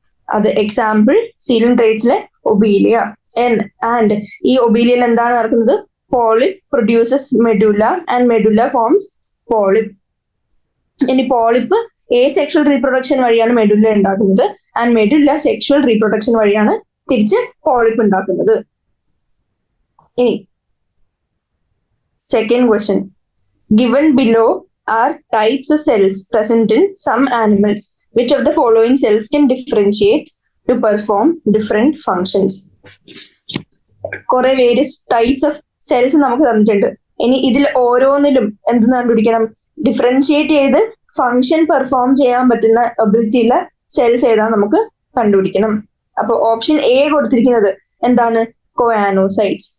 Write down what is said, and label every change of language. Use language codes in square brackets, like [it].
[ml] അത് example സീലൻട്രേറ്റ്സിലെ Obelia. And ഈ ഒബീലിയയിൽ എന്താണ് നടക്കുന്നത്? [en] Polyp produces medulla and medulla forms polyp. [ml] ഇനി പോളിപ്പ് സെക്ഷൽ റീപ്രൊഡക്ഷൻ വഴിയാണ് മെഡുല ഉണ്ടാക്കുന്നത്. ആൻഡ് മെഡുല സെക്ഷൽ റീപ്രൊഡക്ഷൻ വഴിയാണ് തിരിച്ച് പോളിപ്പ് ഉണ്ടാക്കുന്നത്. ഇനി [en] second question. Given below are types of cells present in some animals. Which of the following cells can differentiate to perform different functions? [ml] കുറെ [en] various types of cells [ml] നമുക്ക് തന്നിട്ടുണ്ട്. ഇനി ഇതിൽ ഓരോന്നിലും എന്ത് കണ്ടുപിടിക്കണം? ഡിഫറൻഷിയേറ്റ് ചെയ്ത് ഫങ്ഷൻ പെർഫോം ചെയ്യാൻ പറ്റുന്ന എബിലിറ്റി ഉള്ള സെൽസ് ഏതാന്ന് നമുക്ക് കണ്ടുപിടിക്കണം. അപ്പൊ ഓപ്ഷൻ എ കൊടുത്തിരിക്കുന്നത് എന്താണ്? കോയാനോസൈറ്റ്സ്.